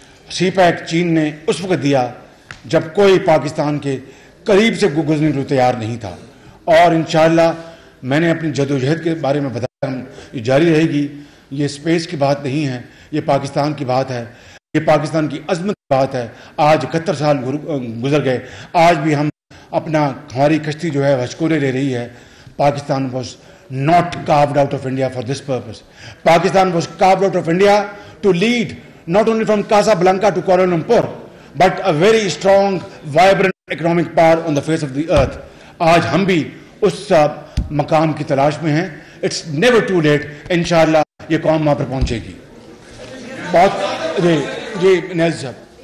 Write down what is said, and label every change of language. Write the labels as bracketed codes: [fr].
[hi] सी pack चीन ने उस वक्त दिया जब कोई पाकिस्तान के करीब से गुजरने के लिए तैयार नहीं था, और इंशाअल्लाह मैंने अपनी जदोजहद के बारे में बताया, ये जारी रहेगी। ये स्पेस की बात नहीं है, ये पाकिस्तान की बात है, ये पाकिस्तान की अजमत की बात है। आज 71 साल गुजर गए, आज भी हम हमारी कश्ती जो है हचकोरे ले रही है। [en] Pakistan was not carved out of India for this purpose. Pakistan was carved out of India to lead not only from Casablanca to Kuala Lumpur, but a very strong, vibrant economic power on the face of the earth. [hi] आज हम भी उस मकाम की तलाश में हैं. [en] It's never too late. [hi] इंशाअल्लाह ये कौम वहाँ पर पहुँचेगी. बहुत ये नैज़ साहब